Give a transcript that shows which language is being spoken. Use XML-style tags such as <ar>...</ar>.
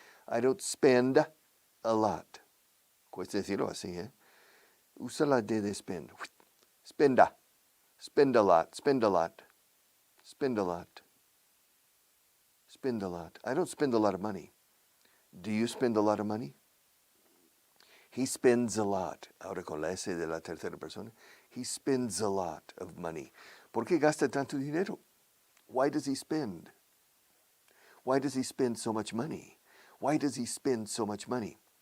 <en>I don't spend a lot.</en> <es>Cuesta decirlo así, ¿eh? Usa la D de</es> <en>spend. Spenda. Spend a lot. Spend a lot. Spend a lot. Spend a lot. I don't spend a lot of money. Do you spend a lot of money? He spends a lot.</en> <es>Ahora con la S de la tercera persona.</es> <en>He spends a lot of money.</en> <es>¿Por qué gasta tanto dinero?</es> <en>Why does he spend? Why does he spend so much money? Why does he spend so much money?</en>